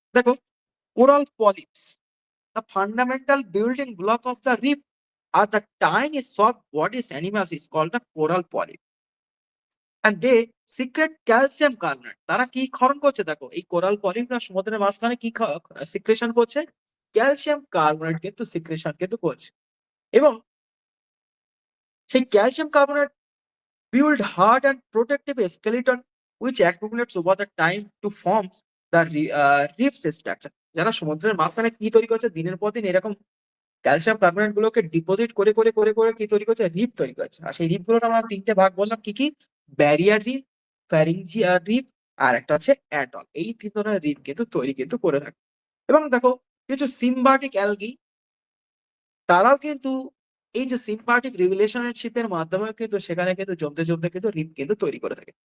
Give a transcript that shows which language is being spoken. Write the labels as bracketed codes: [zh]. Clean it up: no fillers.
[bn] দেখো, [en] Coral polyps, the fundamental building block of the reef are the tiny soft bodies animals is called the coral polyp, and they secrete calcium carbonate. [bn] তারা কি ক্ষরণ করছে? দেখো, এই coral পলিপরা সমুদ্রের মাঝখানে কি সিক্রেশন করছে? ক্যালসিয়াম কার্বনেট কিন্তু সিক্রেশন কিন্তু করছে, এবং সেই calcium carbonate [en] build hard and protective skeleton which accumulates over the time to form the reef structure. [bn] যারা সমুদ্রের মাঝখানে কি তৈরি করছে, দিনের পর দিন এরকম ক্যালসিয়াম কার্বনেট গুলোকে ডিপোজিট করে করে করে করে কি তৈরি করছে, রিফ তৈরি করছে। আর সেই রিফ গুলোর আমরা তিনটে ভাগ বললাম, কি কি? ব্যারিয়ার রিফ, ফ্যারিঞ্জিয়াল রিফ, আর একটা হচ্ছে অ্যাটল। এই তিন ধরনের রিফ কিন্তু তৈরি কিন্তু করে রাখে। এবং দেখো, কিছু সিম্বায়োটিক অ্যালগি, তারাও কিন্তু এই যে সিম্পাথিক রিলেশনশিপের মাধ্যমে কিন্তু সেখানে কিন্তু জমতে জমতে কিন্তু রিপ কিন্তু তৈরি করে থাকে।